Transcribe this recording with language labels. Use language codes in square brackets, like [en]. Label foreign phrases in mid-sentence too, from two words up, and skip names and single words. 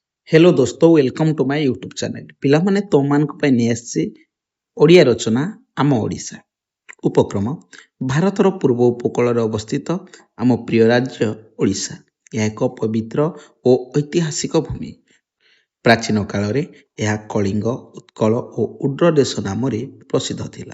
[en] Hello दोस्तों, welcome to my YouTube channel। [or] पिलामाने तुमମାନଙ୍କ ପାଇଁ ନେଇ ଆସିଛି ଓଡ଼ିଆ ରଚନା ଆମ ଓଡ଼ିଶା। ଉପକ୍ରମ ଭାରତର ପୂର୍ବ ଉପକୂଳରେ ଅବସ୍ଥିତ ଆମ ପ୍ରିୟ ରାଜ୍ୟ ଓଡ଼ିଶା। ଏହା ଏକ ପବିତ୍ର ଓ ଐତିହାସିକ ଭୂମି। ପ୍ରାଚୀନ କାଳରେ ଏହା କଳିଙ୍ଗ, ଉତ୍କଳ ଓ ଉଡ୍ର ଦେଶ ନାମରେ ପ୍ରସିଦ୍ଧ ଥିଲା।